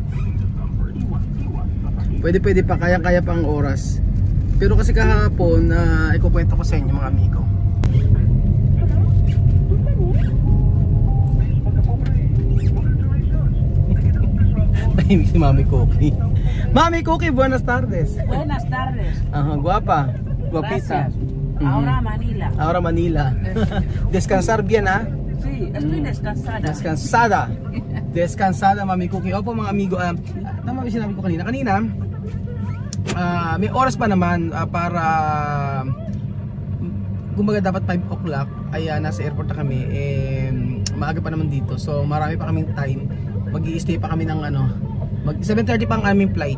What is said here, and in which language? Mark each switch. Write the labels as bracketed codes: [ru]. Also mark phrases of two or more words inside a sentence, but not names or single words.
[tl] Pwede pa, kaya pa ang oras. Pero kasi kahapon ikukwento ko sa inyo mga amigo. Tahimik si Mami Cookie. Mami Cookie, [es] buenas tardes. Buenas tardes. Ajá, guapa. Guapita. Ahora Manila. Ahora Manila. Descansar bien, ¿ah? Sí, estoy descansada. Descansada. Descansada, Mami Cookie. [tl] Opo mga amigo, tama ba sinabi ko kanina? Kanina, may oras pa naman para kumbaga dapat 5 o'clock ay nasa airport na kami. Maaga pa naman dito. So marami pa kaming time. Mag-i-stay pa kami ng 7:30 pa ang aming flight.